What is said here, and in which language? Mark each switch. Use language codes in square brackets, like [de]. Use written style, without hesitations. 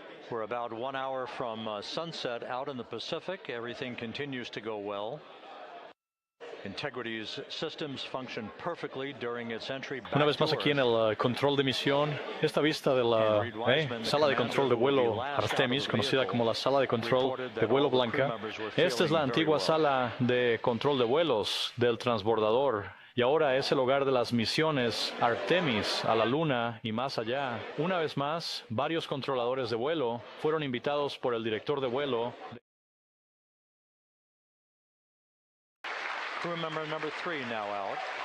[en] We're about 1 hour from sunset out in the Pacific. Everything continues to go well. Integrity's systems function perfectly during its entry back. [es] Una vez más aquí en el control de misión, esta vista de la sala de control de vuelo Artemis, conocida como la sala de control de vuelo blanca. Esta es la antigua sala de control de vuelos del transbordador. Y ahora es el hogar de las misiones Artemis a la Luna y más allá. Una vez más, varios controladores de vuelo fueron invitados por el director de vuelo. [en] Crew member number 3 now out.